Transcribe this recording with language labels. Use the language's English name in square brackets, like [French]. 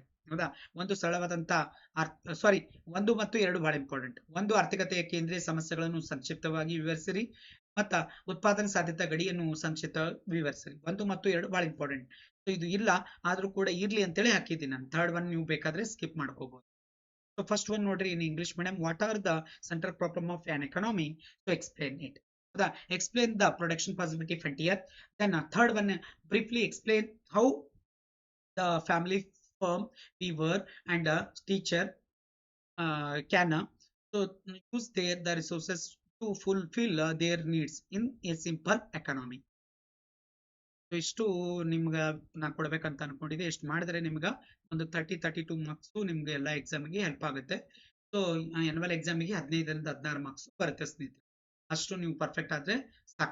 [Kannada] ಹೌದಾ, ಒಂದು ಸರಳವಾದಂತ 1 ಮತ್ತು 2 ಬಹಳ ಇಂಪಾರ್ಟೆಂಟ್. ಒಂದು, ಆರ್ಥಿಕತೆಯ ಕೇಂದ್ರೀಯ ಸಮಸ್ಯೆಗಳನ್ನು ಸಂಕ್ಷಿಪ್ತವಾಗಿ ವಿವರಿಸಿರಿ ಮತ್ತ ಉತ್ಪಾದನಾ ಸಾಧ್ಯತಾ ಗಡಿಯನ್ನು ಸಂಕ್ಷಿಪ್ತ ವಿವರಿಸಿರಿ. 1 ಮತ್ತು 2 ಬಹಳ ಇಂಪಾರ್ಟೆಂಟ್. ಸೊ ಇದು ಇಲ್ಲ ಆದ್ರೂ ಕೂಡ ಇರ್ಲಿ ಅಂತೇಳಿ ಹಾಕಿದ್ದೀನಿ ನಾನು. ಥರ್ಡ್ ಒನ್ ನೀವು ಬೇಕಾದ್ರೆ ಸ್ಕಿಪ್ ಮಾಡ್ಕೋಬಹುದು. [English] So first one [Kannada] ನೋಡ್ರಿ, [English] in English medium, what are the central problem of an economy? So explain it. Explain the production possibility frontier. Then third one, briefly explain how the family firm, weaver and teacher can so use the resources to fulfill their needs in a simple economy. [Kannada] ಇಷ್ಟು ನಿಮ್ಗೆ ನಾ ಕೊಡ್ಬೇಕಂತ ಅನ್ಕೊಂಡಿದ್ದೆ. ಎಷ್ಟು ಮಾಡಿದ್ರೆ ನಿಮ್ಗೆ ಒಂದು 32 marks ನಿಮ್ಗೆ ಎಲ್ಲ ಎಕ್ಸಾಮಿಗೆ ಹೆಲ್ಪ್ ಆಗುತ್ತೆ. ಸೊ ಆನ್ಯುವಲ್ ಎಕ್ಸಾಮಿಗೆ 15ರಿಂದ 16 ಮಾರ್ಕ್ಸ್ ಬರುತ್ತೆ ಸ್ನೇಹಿತರೆ. ಅಷ್ಟು ನೀವು ಪರ್ಫೆಕ್ಟ್ ಆದ್ರೆ ಸಾಕಾಗುತ್ತೆ. ಹೌದಾ, [English] Thank you everyone, love you all, bye everyone.